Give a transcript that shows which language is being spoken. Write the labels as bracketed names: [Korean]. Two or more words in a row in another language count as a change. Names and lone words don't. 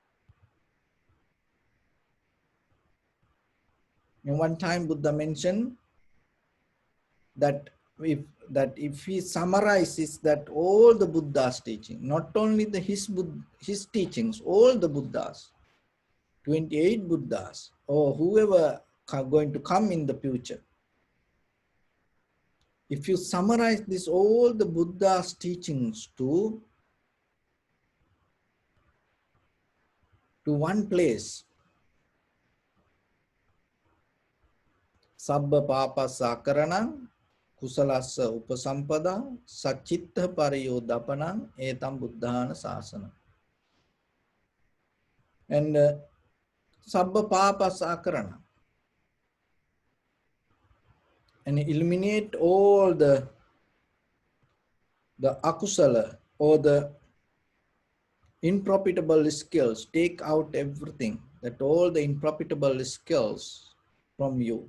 [English] And one time Buddha mentioned that if he summarizes that all the Buddha's teaching, not only his teachings, all the Buddhas, 28 Buddhas, or whoever going to come in the future, if you summarize this all the Buddha's teachings to one place, [Pali] Sabba papa sakaranang kusalassa upasampada sachitta pariyodapanang etam buddhana sasana. And Sabba papa sakaranang, [English] and eliminate all the akusala or the unprofitable skills, take out everything, that all the unprofitable skills from you.